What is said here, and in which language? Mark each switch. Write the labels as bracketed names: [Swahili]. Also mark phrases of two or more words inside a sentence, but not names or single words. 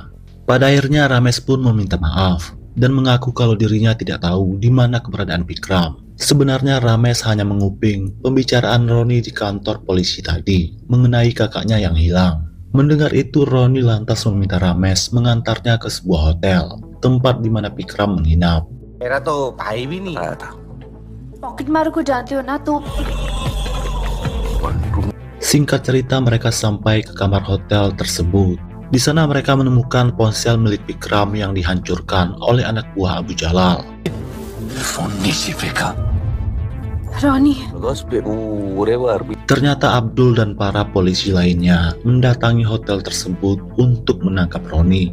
[Indonesian] Pada akhirnya Ramesh pun meminta maaf dan mengaku kalau dirinya tidak tahu di mana keberadaan Bikram. Sebenarnya Ramesh hanya menguping pembicaraan Roni di kantor polisi tadi mengenai kakaknya yang hilang. Mendengar itu, Roni lantas meminta Ramesh mengantarnya ke sebuah hotel, tempat di mana Bikram menginap. [Hindi] पॉकेट मारो को जानते हो ना तो [Indonesian] Singkat cerita, mereka sampai ke kamar hotel tersebut. Di sana mereka menemukan ponsel milik Bikram yang dihancurkan oleh anak buah Abu Jalal. Roni Ternyata Abdul dan para polisi lainnya mendatangi hotel tersebut untuk menangkap Roni.